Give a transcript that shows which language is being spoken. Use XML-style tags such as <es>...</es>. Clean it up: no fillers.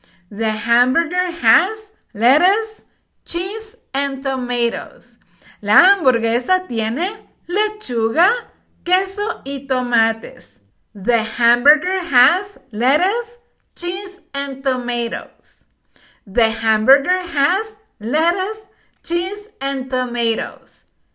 <en>The hamburger has lettuce, cheese, and tomatoes.</en> <es>La hamburguesa tiene lechuga, queso y tomates.</es> <en>The hamburger has lettuce, cheese, and tomatoes. The hamburger has lettuce, cheese, and tomatoes.</en>